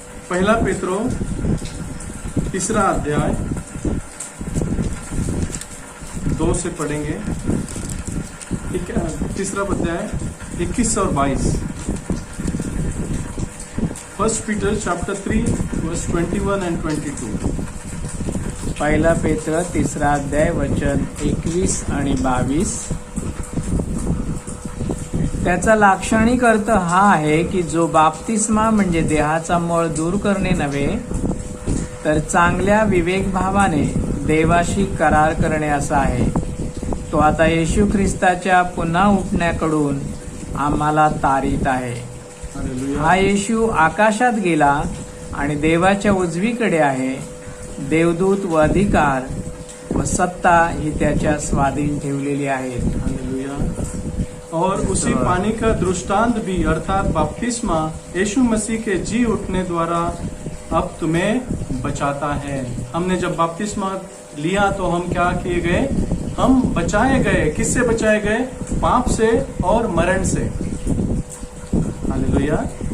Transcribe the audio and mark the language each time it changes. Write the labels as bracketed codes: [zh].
[hi] पहला पेत्रो 3 अध्याय 2 से पढ़ेंगे. 3 अध्याय 21 और 22. [en] First Peter chapter 3 verse 21 and 22. [mr] पहिला पेत्र 3 अध्याय वचन 21 आणि 22. त्याचा लाक्षणिक अर्थ हा आहे की जो बाप्तिस्मा म्हणजे देहाचा मळ दूर करणे नव्हे, तर चांगल्या विवेकभावाने देवाशी करार करणे असा आहे. तो आता येशू ख्रिस्ताच्या पुन्हा उठण्याकडून आम्हाला तारीत आहे. हालेलुया. हा येशू आकाशात गेला आणि देवाच्या उजवीकडे आहे. देवदूत व अधिकार व सत्ता ही त्याच्या स्वाधीन ठेवलेली आहेत. हालेलुया. [hi] और उसी पानी का दृष्टांत भी अर्थात बपतिस्मा यीशु मसीह के जी उठने द्वारा अब तुम्हें बचाता है. हमने जब बपतिस्मा लिया तो हम क्या किए गए? हम बचाए गए. किससे बचाए गए? पाप से और मरण से. हालेलुया.